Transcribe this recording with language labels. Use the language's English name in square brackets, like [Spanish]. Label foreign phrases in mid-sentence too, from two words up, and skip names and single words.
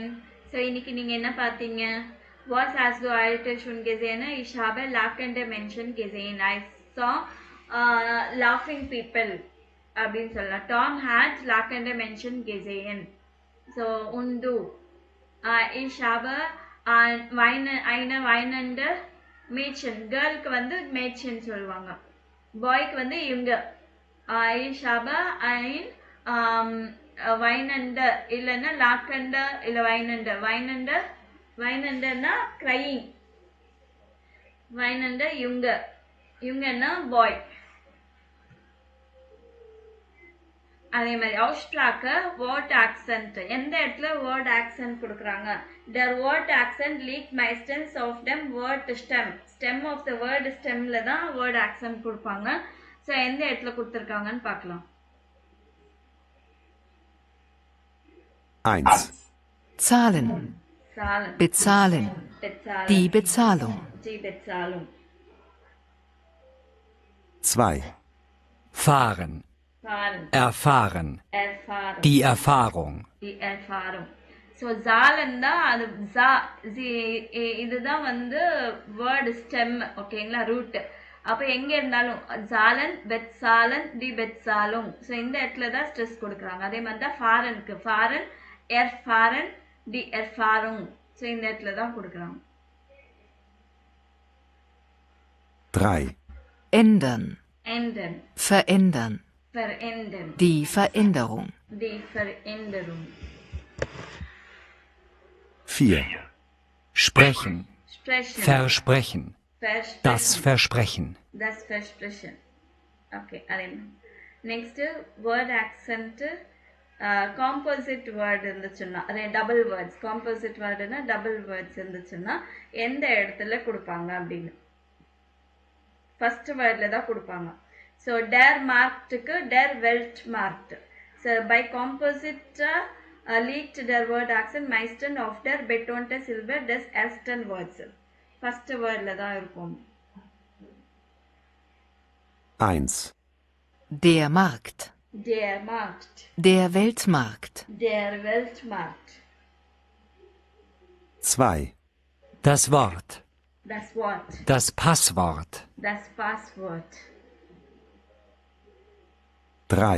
[Tamil] So இன்னைக்கு நீங்க என்ன பார்த்தீங்க? [German] Was hast du heute schon gesehen? Ich habe lachende Menschen gesehen. [English] I saw laughing people [Tamil] அப்படின்னு சொல்லலாம். [German] Tom hat lachende Menschen gesehen. So und du? Ich habe eine weinende Mädchen. [Tamil] Girlக்கு வந்து Mädchen சொல்லுவாங்க. பாய்க்கு வந்து இவங்க [German] ich habe ein weinende [Tamil] இல்லைன்னா lachende இல்லை weinendeனா crying, weinende இவங்கன்னா பாய். அதே மாதிரி Aussprache [English] word accent, [Tamil] எந்த இடத்துல [English] word accent [Tamil] கொடுக்குறாங்க. [English] Der word accent [German] liegt meistens auf dem [English] word stem of the word stemல [Tamil] தான் [English] word accent கொடுப்பாங்க. [Tamil] ஸோ எந்த இடத்துல கொடுத்துருக்காங்கன்னு பார்க்கலாம். [German] 1. Zahlen. Bezahlen. Die Bezahlung. 2. Fahren. Erfahren. Die Erfahrung. [Tamil] ஸோ zahlen தான் அது இதுதான் வந்து [English] word stem, [Tamil] ஓகேங்களா, ரூட். அப்போ எங்க இருந்தாலும் [German] zahlen, bezahlen, die Bezahlung. [Tamil] ஸோ இந்த இடத்துல தான் ஸ்ட்ரெஸ் கொடுக்குறாங்க. அதே மாதிரி தான் ஃபாரனுக்கு [German] fahren, erfahren, die Erfahrung. [Tamil] ஸோ இந்த இடத்துல தான் கொடுக்குறாங்க. [German] 3. Ändern. Verändern. Die Veränderung. 4. Sprechen. Versprechen. Das Versprechen. [English] Okay, next word accent. composite word [Tamil] இருந்துச்சுன்னா, அதே [English] double words, composite wordனா double words [Tamil] இருந்துச்சுன்னா எந்த இடத்துல கொடுப்பாங்க அப்படின்னு [English] first wordல [Tamil] தான் கொடுப்பாங்க. [German] ஸோ Der Marktக்கு Der Weltmarkt. ஸோ Bei Komposita liegt der Wortakzent meistens auf der betonten Silbe des ersten Wortes [English] first wordல [Tamil] தான் இருக்கும். [German] 1. Der Markt. Der Weltmarkt. 2. Das Wort. Das Passwort. 3.